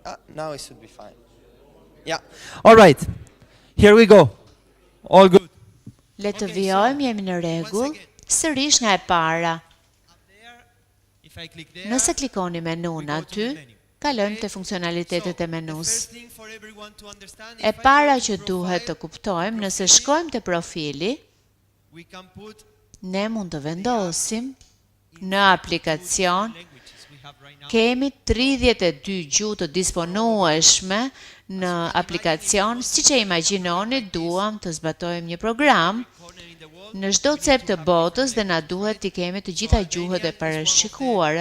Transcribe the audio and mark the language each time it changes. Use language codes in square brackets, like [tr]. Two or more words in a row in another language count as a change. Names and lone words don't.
[en] Now it should be fine. Yeah. All right. Here we go. All good. [sq] Le të vijojmë, jemi në rregull. Sërish nga e para. Nëse klikoni menun aty, kalojmë të funksionalitetet e menus. E para që duhet të kuptojmë, nëse shkojmë të profili, ne mund të vendosim në aplikacion, kemi 32 gjuhë të disponueshme në aplikacion, si që imagjinoni duam të zbatojmë një program, në çdo cep të botës dhe na duhet t'i kemi të gjitha gjuhët e parashikuara.